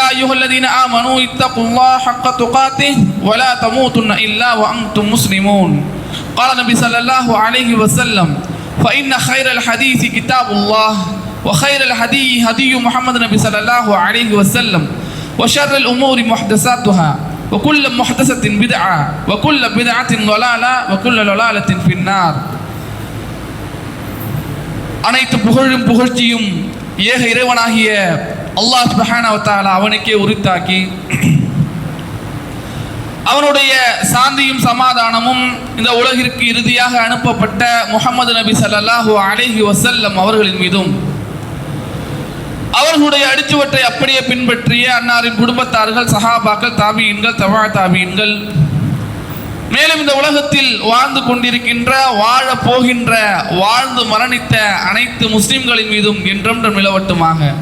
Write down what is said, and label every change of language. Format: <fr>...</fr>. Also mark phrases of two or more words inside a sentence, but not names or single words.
<ar>أيها الذين آمنوا اتقوا الله حق تقاته ولا تموتن إلا وأنتم مسلمون قال النبي صلى الله عليه وسلم فإن خير الحديث كتاب الله وخير الهدي هدي محمد النبي صلى الله عليه وسلم وشر الأمور محدثاتها وكل محدثة بدعة وكل بدعة ضلالة وكل ضلالة في النار.</ar> <ta>அனைத்து புகழும் புகழ்ச்சியும் ஏக இறைவனாகிய அல்லாஹ்</ta> <ar>سبحانه وتعالى</ar> <ta>அவனுக்கே உரித்தாக்கி அவனுடைய சாந்தியும் சமாதானமும் இந்த உலகிற்கு இறுதியாக அனுப்பப்பட்ட முஹம்மது நபி</ta> <ar>صلى الله عليه وسلم</ar> <ta>அவர்களின் மீதும் அவர்களுடைய அடிச்சுவற்றை அப்படியே பின்பற்றிய அன்னாரின் குடும்பத்தார்கள், சஹாபாக்கள், தாபியீன்கள், தபா தாபியீன்கள், மேலும் இந்த உலகத்தில் வாழ்ந்து கொண்டிருக்கின்ற, வாழ போகின்ற, வாழ்ந்து மரணித்த அனைத்து முஸ்லிம்களின் மீதும் என்றென்றும் நிலவட்டுமாக.</ta>